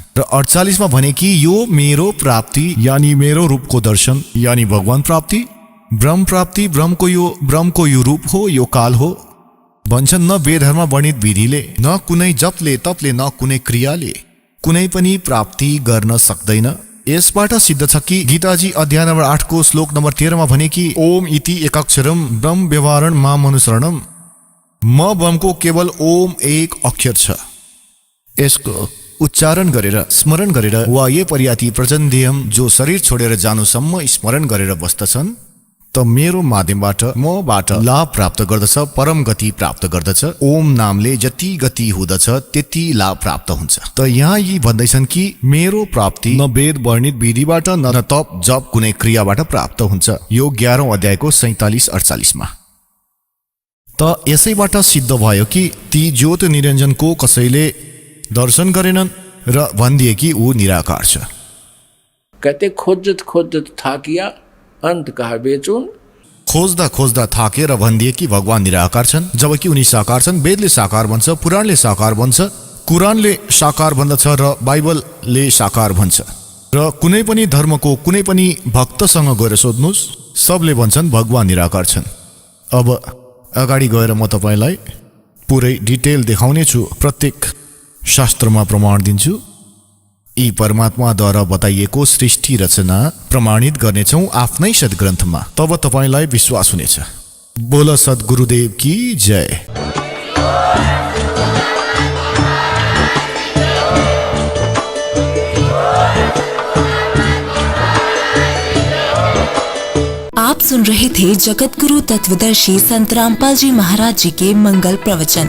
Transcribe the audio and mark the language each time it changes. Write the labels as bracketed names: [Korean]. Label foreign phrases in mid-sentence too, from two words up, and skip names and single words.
[Nepali] र 48 मा भने कि यो मेरो प्राप्ति यानी मेरो रूपको दर्शन यानी भगवान प्राप्ति, ब्रह्म प्राप्ति, ब्रह्मको यो रूप हो, यो काल हो। भन्छन् न वेदहरूमा वर्णित विधिले, न कुनै जपले तपले, न कुनै क्रियाले कुनै पनि प्राप्ति गर्न सक्दैन। यसबाट सिद्ध छ कि गीताजी अध्याय नम्बर 8 को श्लोक नम्बर 13 मा भने कि [Sanskrit] ओम इति एकाक्षरम ब्रह्म व्यवहारण माम अनुसरणम, [Nepali] म ब्रह्मको केवल ओम एक अक्षर छ, यसको उच्चारण गरेर स्मरण गरेर वा [Sanskrit] ये पर्याति प्रचण्डेयम, [Nepali] जो शरीर छोडेर जानुसम्म स्मरण गरेर बस्दछन्, त मेरो माध्यमबाट मबाट लाभ प्राप्त गर्दछ, परम गति प्राप्त गर्दछ। ओम नामले जति गति हुँदछ त्यति लाभ प्राप्त हुन्छ। त यहाँ यी भन्दैछन् कि मेरो प्राप्ति न वेद वर्णित विधिबाट न तप जप कुनै क्रियाबाट प्राप्त हुन्छ, यो 11औं अध्यायको 47-48 मा। त यसैबाट सिद्ध भयो कि ती ज्योत निरञ्जनको कसैले दर्शन गरेनन् र भनिदिए कि ऊ निराकार छ। [Hindi] कहते खोजत थाकिया, अंत कहा बेचुन। [Nepali] खोज्दा खोज्दा थाकेर भनिदिए कि भगवान निराकार छन्, जबकि उनी साकार छन्। वेदले साकार भन्छ, पुराणले साकार भन्छ, कुरानले साकार भन्दछ र बाइबलले साकार भन्छ। र कुनै पनि धर्मको कुनै पनि भक्तसँग गएर सोध्नुहोस्, सबले भन्छन् भगवान निराकार छन्। अब अगाडि गएर म तपाईलाई पुरै डिटेल देखाउने छु, प्रत्येक शास्त्रमा प्रमाण दिन्छु। यी परमात्माद्वारा बताइएको सृष्टि रचना प्रमाणित गर्नेछौँ आफ्नै सद्ग्रन्थमा, तब तपाईलाई विश्वास हुनेछ। [Hindi] बोल सद्गुरुदेव की जय। आप सुन रहे थे जगत गुरु तत्वदर्शी संत रामपाल जी महाराज जी के मंगल प्रवचन।